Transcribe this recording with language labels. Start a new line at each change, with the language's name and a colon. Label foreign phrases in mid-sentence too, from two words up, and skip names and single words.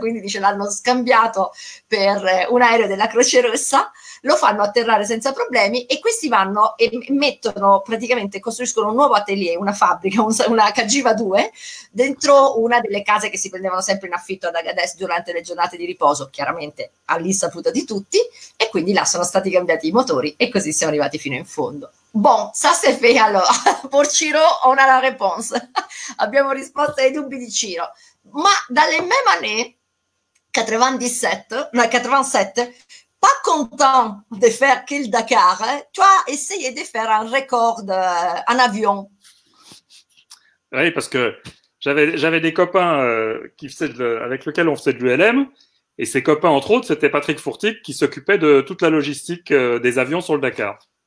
Italian: quindi dice l'hanno scambiato per un aereo della Croce Rossa, lo fanno atterrare senza problemi e questi vanno e mettono, praticamente costruiscono un nuovo atelier, una fabbrica, una Cagiva 2, dentro una delle case che si prendevano sempre in affitto ad Agadez durante le giornate di riposo, chiaramente all'insaputa di tutti, e quindi là sono stati cambiati i motori e così siamo arrivati fino in fondo.
French: Bon, ça c'est fait alors. Pour Ciro, on a la réponse.
Italian: Abbiamo risposto ai dubbi di Ciro.
French: Ma dalle mêmes années, 97, pas content de faire que le Dakar, tu as essayé de faire un record en avion. Oui, parce que j'avais des copains avec lesquels on faisait de l'ULM, et ces copains, entre autres, c'était Patrick Fourtic qui s'occupait de toute la logistique des avions sur le Dakar.